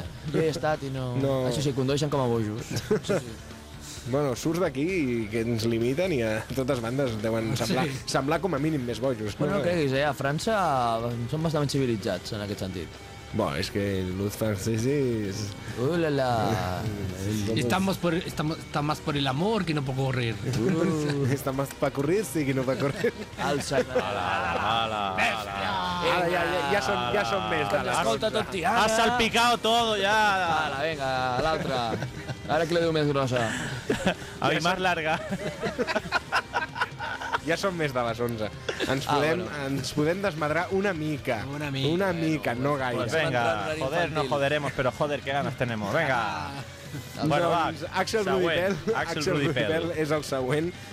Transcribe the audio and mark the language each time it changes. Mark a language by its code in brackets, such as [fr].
[ca] No crec que he estat i no... no... Això sí, condueixen com a bojos. Bueno, surts d'aquí i que ens limiten i a totes bandes deuen semblar, sí, semblar com a mínim més bojos. Bueno, no creguis, a França són bastant civilitzats en aquest sentit. Bo, és que l'ús francès és... Ulala! [es] Está más por el amor que no por correr. Está más pa correr, sí, que no pa correr. Alça! Ala! [ca] Bestia! Ala, ja són més. Escolta tot, tia. [es] Has salpicado todo, ya. [ca] Ala, venga, l'altra. Ara que la diu més grossa. [es] A mi más larga. [ca] Ja són més de les 11. Ens podem, ens podem desmadrar una mica. Una mica. Una mica, no gaire. [es] Pues venga, joder, no joderemos, pero joder, qué ganas tenemos. Venga. [ca] Bueno, doncs, va, Axel Rudipel. Axel Rudipel és el següent.